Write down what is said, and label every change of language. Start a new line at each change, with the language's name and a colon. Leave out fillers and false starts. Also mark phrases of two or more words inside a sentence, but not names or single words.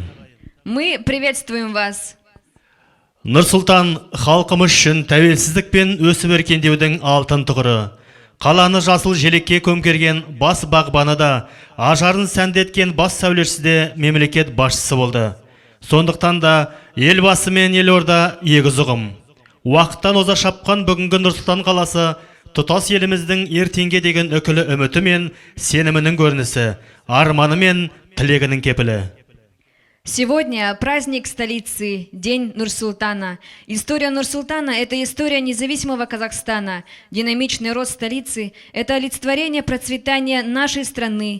Russian: Мы приветствуем вас.
Kazakh: Нұр-Сұлтан халқымыз үшін тәуелсіздік пен өсіп өркендеудің алтын тұғыры. Қаланы жасыл желекке көмкерген бас бағбаны да, ажарын сәндеткен бас сәулетшісі де мемлекет басшысы болды. Сондықтан да елбасы мен елорда егіз ұғым. Уақыттан оза шапқан бүгінгі Нұр-Сұлтан қаласы тұтас еліміздің ертеңге деген үкілі үміті мен сенімінің көрінісі, арманы мен тілегінің кепілі.
Russian: Сегодня праздник столицы, День Нур-Султана. История Нур-Султана – это история независимого Казахстана. Динамичный рост столицы – это олицетворение процветания нашей страны.